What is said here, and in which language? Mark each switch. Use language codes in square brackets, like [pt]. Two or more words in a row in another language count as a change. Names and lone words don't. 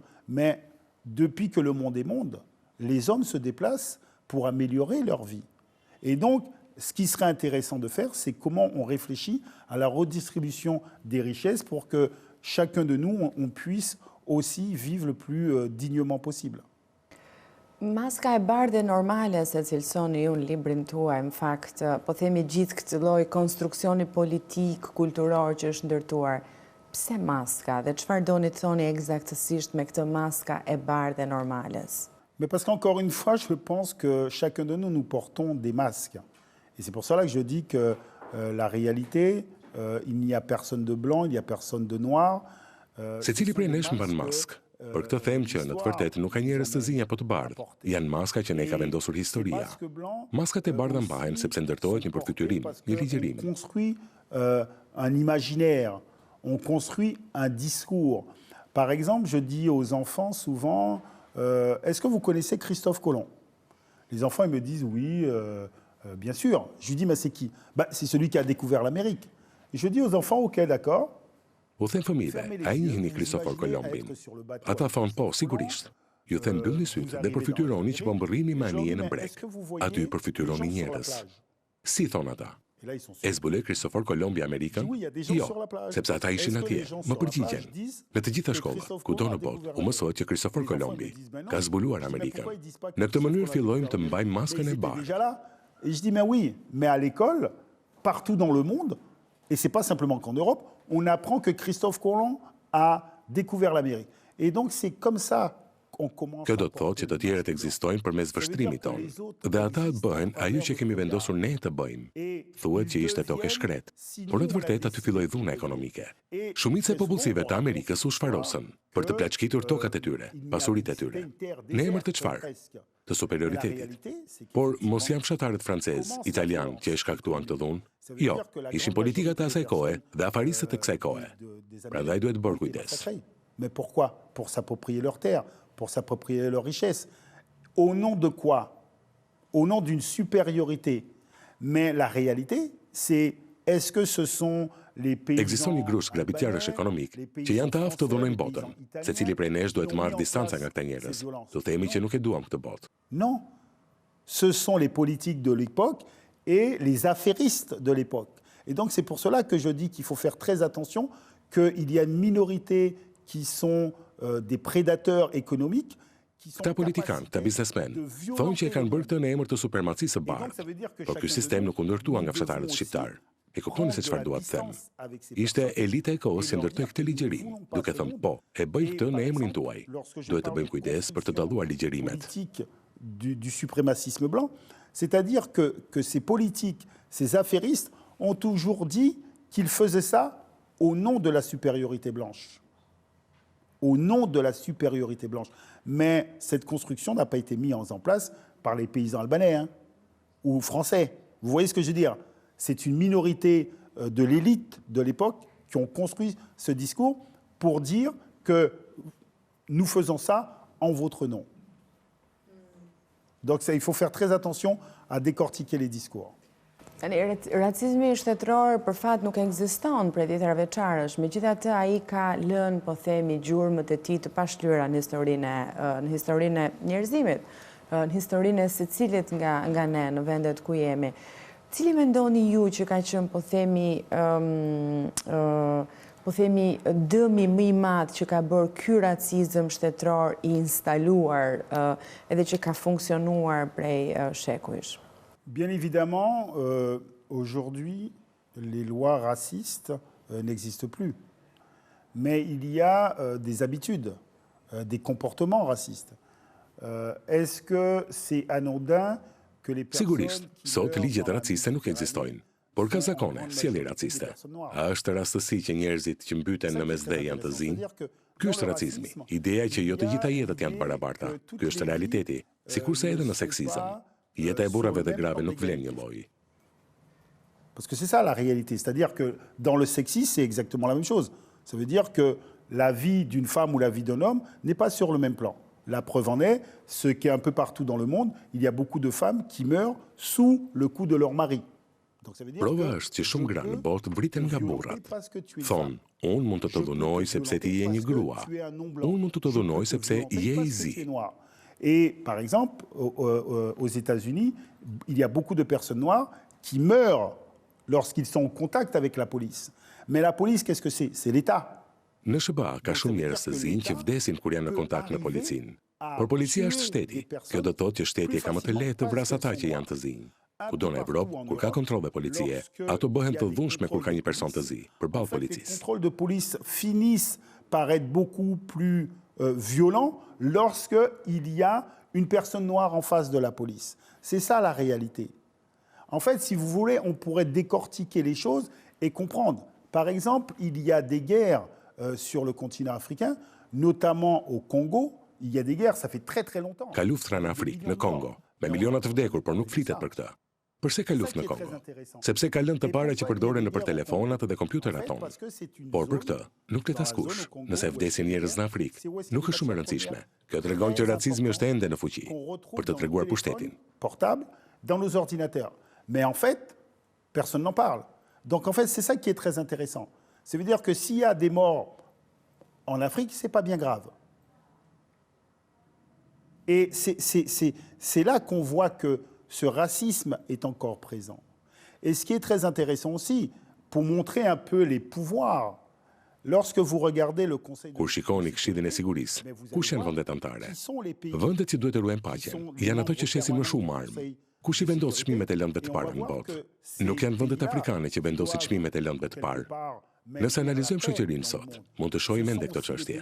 [fr] Mais depuis que le monde est monde, les hommes se déplacent pour améliorer leur vie. Et donc, ce qui serait intéressant de faire, c'est comment on réfléchit à la redistribution des richesses pour que chacun de nous, on puisse aussi vivre le plus dignement possible. [sq] Maska e bardhe normale se cilësoni ju në librin tuaj, në fakt, po themi gjithë këtë lloj konstruksioni politik, kulturor që është ndërtuar. Pse maska dhe çfarë doni të thoni eksaktësisht me këtë maska e bardhe normales? [fr] Mais parce qu'encore une fois, je pense que chacun de nous portons des masques. Et c'est pour cela que je dis que la réalité, il n'y a personne de blanc, il n'y a personne de noir. [sq] Secili prej nesh mban mask. Për këtë them që në të vërtetë nuk ka njerëz të zinj apo të bardhë. Janë maska që ne ka vendosur historia. Maskat e bardha mbahen sepse ndërtohet një përfytyrim, një ligjërim. [fr] On construit un imaginaire, on construit un discours. Par exemple, je dis aux enfants souvent, est-ce que vous connaissez Christophe Colomb? Les enfants ils me disent oui, bien sûr. Je lui dis mais c'est qui? C'est celui qui a découvert l'Amérique. Et je dis aux enfants, ok, d'accord. [sq] U them fëmijëve, a i njihni Kristofor Kolombin? Ata thonë po, sigurisht. Ju them mbyllni sytë dhe përfytyroni që po mbërrini me anije në breg. Aty përfytyroni njerëz. Si thonë ata? E zbuloi Kristofor Kolombi Amerikën? Jo, sepse ata ishin atje, më përgjigjen. Në të gjitha shkollat, kudo në botë, u mësohet që Kristofor Kolombi ka zbuluar Amerikën. Në këtë mënyrë fillojmë të mbajmë maskën e bardhë. [fr] Et je dis mais oui, mais à l'école, partout dans le monde, et c'est pas simplement qu'en Europe, on apprend que Christophe Colomb a découvert l'Amérique. Et donc c'est comme ça qu'on commence. [sq] Kjo do të thotë që të tjerët ekzistojnë përmes vështrimit tonë, dhe ata bëhen ajo që kemi vendosur ne të bëjmë. Thuhet që ishte tokë e shkret, por në të vërtetë aty filloi dhuna ekonomike. Shumica e popullsive të Amerikës u shfarosën për të plaçkitur tokat e tyre, pasuritë e tyre. Në emër të çfarë? Të superioritetit. Por mos janë fshatarët francez, italian që e shkaktuan këtë dhunë? Jo, ishin politikat e asaj kohe dhe afaristët e kësaj kohe. Prandaj duhet bërë kujdes. [fr] Mais pourquoi? Pour s'approprier leurs terres, pour s'approprier leurs richesses. Au nom de quoi? Au nom d'une supériorité. Mais la réalité, c'est est-ce que ce sont les paysans... [sq] Ekziston një grush grabitjarësh ekonomik që janë të aftë të dhunojnë botën. Secili prej nesh duhet marrë distanca nga këta njerëz. Do themi që nuk e duam këtë botë. [fr] Non. Ce sont les politiques de l'époque et les affairistes de l'époque. Et donc c'est pour cela que je dis qu'il faut faire très attention, qu'il y a une minorité qui sont des prédateurs économiques. [sq] Këta politikanë, këta biznesmen, thonë që e kanë bërë këtë në emër të supermacisë së bardhë, por ky sistem nuk u ndërtua nga fshatarët shqiptarë. E kuptoni se çfarë dua të them. Ishte elita e kohës që ndërtoi këtë ligjërim, duke thënë po, e bëj këtë në emrin tuaj. Duhet të bëjmë kujdes për të dalluar ligjërimet. [fr] Du suprémacisme blanc, c'est-à-dire que ces politiques, ces affairistes ont toujours dit qu'ils faisaient ça au nom de la supériorité blanche. Au nom de la supériorité blanche. Mais cette construction n'a pas été mise en place par les paysans albanais ou français. Vous voyez ce que je veux dire? C'est une minorité de l'élite de l'époque qui ont construit ce discours pour dire que nous faisons ça en votre nom. Donc il faut faire très attention à décortiquer les discours. [sq] Racizmi shtetëror për fat nuk ekziston prej ditëra veçarësh, megjithatë ai ka lënë, po themi, gjurmët e tij të pashlyera në historinë e njerëzimit, në historinë e secilit nga ne në vendet ku jemi. Cili mendoni ju që ka qenë, po themi, dëmi më i madh që ka bërë ky racizëm shtetëror i instaluar edhe që ka funksionuar prej shekujsh? [fr] Bien évidemment, aujourd'hui, les lois racistes n'existent plus. Mais il y a des habitudes, des comportements racistes. Est-ce que c'est anodin que les personnes... [sq] Sigurisht, sot ligjet raciste nuk ekzistojnë, por ka zakone, sjellje raciste. A është rastësi që njerëzit që mbyten në mesdhe janë të zinj? Ky është racizmi, ideja që jo të gjitha jetët janë të barabarta. Ky është realiteti, sikurse edhe në seksizëm. Jeta e burrave dhe grave nuk vlen një lloj. [fr] Parce que c'est ça la réalité, c'est-à-dire que dans le sexisme, c'est exactement la même chose. Ça veut dire que la vie d'une femme ou la vie d'un homme n'est pas sur le même plan. La preuve en est, ce qui est un peu partout dans le monde, il y a beaucoup de femmes qui meurent sous le coup de leur mari. [sq] Prova është që shumë gra në botë vriten nga burrat. Thonë, unë mund të të dhunoj sepse ti je një grua. Unë mund të të dhunoj sepse je i zi. [fr] Et par exemple, aux États-Unis, il y a beaucoup de personnes noires qui meurent lorsqu'ils sont en contact avec la police. Mais la police, qu'est-ce que c'est? C'est l'État. [sq] Në SBA ka shumë njerëz të zinj që vdesin kur janë në kontakt me policinë. Por policia është shteti. Kjo do të thotë që shteti ka më të lehtë të vrasë ata që janë të zinj. Kudo në Evropë, kur ka kontrolle policie, ato bëhen të dhunshme kur ka një person të zi, përballë policisë. [fr] Les contrôles de police finissent par être beaucoup plus violents lorsqu'il y a une personne noire en face de la police. C'est ça la réalité. En fait, si vous voulez, on pourrait décortiquer les choses et comprendre. Par exemple, il y a des guerres sur le continent africain, notamment au Congo. Il y a des guerres, ça fait très très longtemps. [sq] Ka luftra në Afrikë, në Kongo, me miliona të vdekur, por nuk flitet për këtë. Përse ka luftë në Kongo? Sepse ka lënë të para që përdoren nëpër telefonat dhe kompjuterat tonë. Por për këtë, nuk flet askush. Nëse vdesin njerëz në Afrikë, nuk është shumë e rëndësishme. Kjo tregon që racizmi është ende në fuqi, për të treguar pushtetin. [fr] Portable dans nos ordinateurs. Mais en fait, personne n'en parle. Donc en fait, c'est ça qui est très intéressant. Ça veut dire que s'il y a des morts en Afrique, c'est pas bien grave. Et c'est là qu'on voit que ce racisme est encore présent. Et ce qui est très intéressant aussi, pour montrer un peu les pouvoirs, lorsque vous regardez le Conseil de... [sq] Kur shikoni Këshillin e Sigurisë, kush janë vendet anëtare? Vendet që duhet të ruajnë paqen, janë ato që shesin më shumë armë. Kush i vendos çmimet e lëndëve të parë në botë? Nuk janë vendet afrikane që vendosin çmimet e lëndëve të parë. Nëse analizojmë shoqërinë sot, mund të shohim ende këtë çështje.